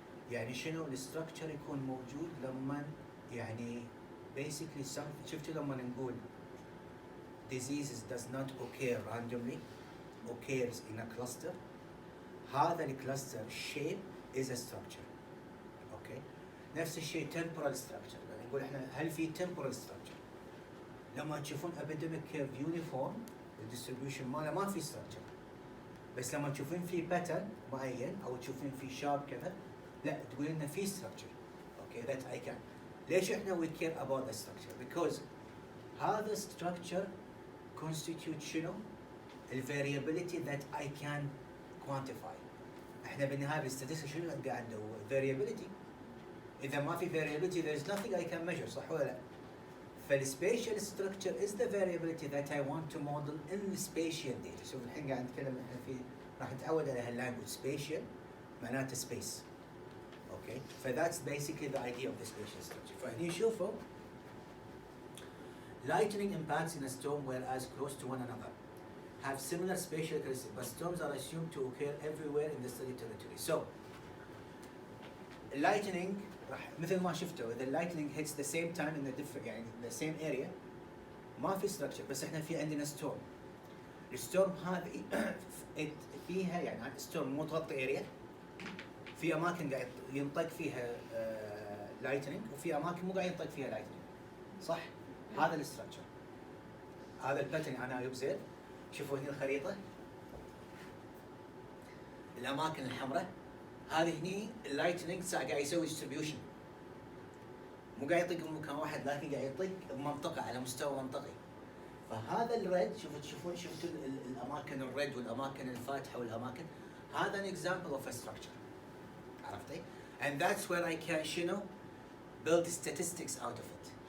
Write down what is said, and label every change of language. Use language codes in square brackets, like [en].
[ar] يعني شنو الستراكشر يكون موجود لما يعني basically شفتوا لما نقول [en] diseases does not occur randomly, occurs in a cluster. [ar] هذا الكلاستر [en] shape is a structure. Okay. [ar] نفس الشيء [en] temporal structure. [ar] يعني نقول احنا هل في temporal structure؟ لما تشوفون epidemic curve uniform الديستريبيوشن ماله ما في structure. بس لما تشوفين في pattern معين او تشوفين في sharp كذا لا تقول انه في structure. [en] Okay, that I can. [ar] ليش احنا [en] we care about the structure? Because هذا structure constitute شنو؟ الفاريابيليتي that I can quantify. [ar] احنا بالنهايه بالستاتستكس شنو قاعد ندور؟ variability. اذا ما في [en] variability there is nothing I can measure، [ar] صح ولا لا؟ [en] فالspatial structure is the variability that I want to model in the spatial data. [ar] شوف الحين قاعد نتكلم احنا في راح نتعود على هاللانجوج spatial معناته space. [en] Okay, فذاتس basically the idea of the spatial structure. [ar] فهني شوفوا [en] lightning impacts in a storm were as close to one another, have similar spatial characteristics, but storms are assumed to occur everywhere in the study territory. So, lightning [ar] راح مثل ما شفتوا إذا [en] lightning hits the same time in the different يعني the same area ما في structure، [ar] بس احنا في عندنا [en] storm. [ar] الستورم هذه فيها يعني storm مو تغطي area، في اماكن قاعد ينطق فيها لايتنينج وفي اماكن مو قاعد ينطق فيها لايتنينج، صح؟ هذا الاستراكشر، هذا الباترن انا يبزر. شوفوا هنا الخريطه، الاماكن الحمراء هذه هني اللايتنينج قاعد يسوي ديستريبيوشن، مو قاعد يطق بمكان واحد لكن قاعد يطق بمنطقه على مستوى منطقي. فهذا الريد شفتوا الاماكن الريد والاماكن الفاتحه والاماكن، هذا [en] an example of a structure. [ar] عرفتي؟ [en] and that's where I can شنو build statistics out of it.